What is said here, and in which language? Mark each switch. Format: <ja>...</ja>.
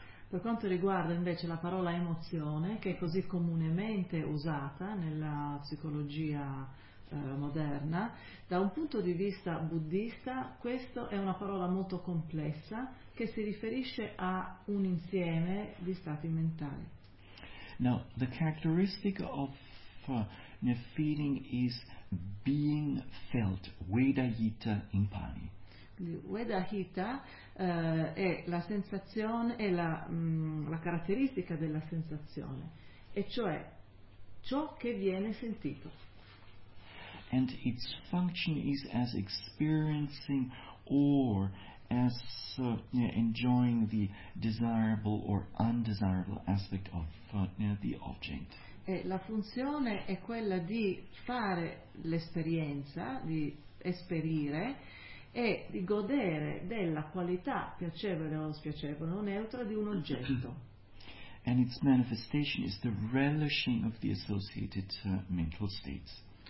<it>Per quanto riguarda invece la parola emozione, che è così comunemente usata nella psicologia moderna, da un punto di vista buddista questa è una parola molto complessa che si riferisce a un insieme di stati mentali.</it> <en>Now, the characteristic of the feeling is being felt, vedahita in Pali.</en> <it>Vedahita è la sensazione, è la, la caratteristica della sensazione, e cioè ciò che viene sentito.</it> <en>And its function is as experiencing or as enjoying the desirable or undesirable aspect of the object.</en> <it>E la funzione è quella di fare l'esperienza, di esperire e di godere della qualità piacevole o spiacevole o neutra di un oggetto.</it> <en>And its manifestation is the relishing of the associated mental states.</en>